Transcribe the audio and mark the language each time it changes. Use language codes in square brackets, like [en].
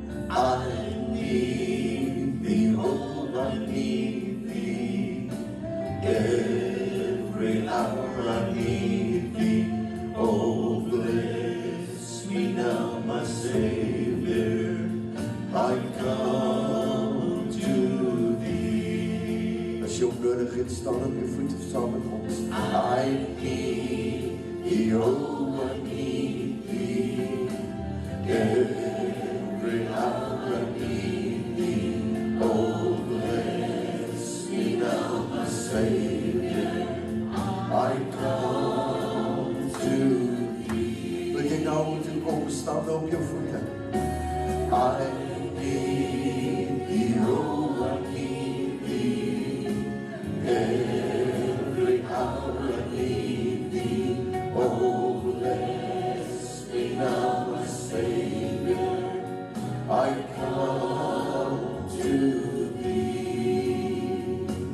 [en] I need Thee, oh, I need Thee every hour. I need Thee. Oh, bless me now, my Savior, I come to Thee. [af] As jy nodig het, staan op jou voete saam met ons. [en] I need Thee, oh, I need Thee. Every hour I need Thee. Oh, bless me now, my Savior, I come to Thee. [af] Wil jy nou moet jy kom, staan op jou voete. [en] I need Thee, oh, I need Thee. Every hour I need Thee. Oh, bless me now, my Savior, I come to Thee.